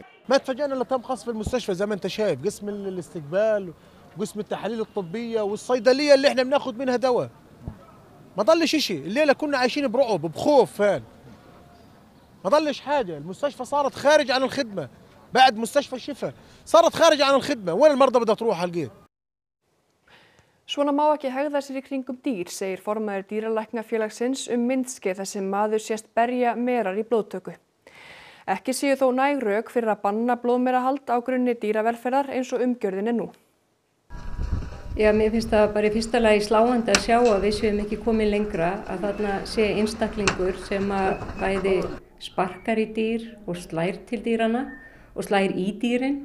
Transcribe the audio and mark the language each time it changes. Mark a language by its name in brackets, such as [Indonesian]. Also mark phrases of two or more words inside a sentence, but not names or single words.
[Arabic] ما تفاجأنا اللي تم قصف المستشفى زي ما انت شايف، قسم الاستقبال وقسم التحاليل الطبية والصيدلية اللي احنا بناخد منها دواء. ما ضلش شيء، الليلة كنا عايشين برعب بخوف فان. ما ضلش حاجة، المستشفى صارت خارج عن الخدمة. بعد مستشفى الشفا صارت خارج عن الخدمة، وين المرضى بدها تروح هالقيت؟ [Icelandic] Svona má ekki hegða sér í kringum dýr, segir formaður Dýralæknafélagsins myndskeið þar sem maður sést berja merar í blóðtöku. Ekki séu þó næg rök fyrir að banna blóðmerahald á grunni dýravelferðar eins og umgjörðin nú. Já, mér finnst það bara í fyrsta lagi sláandi að sjá að við séum ekki komin lengra, að þarna sé einstaklingur sem að bæði sparkar í dýr og slær til dýrana og slær í dýrin.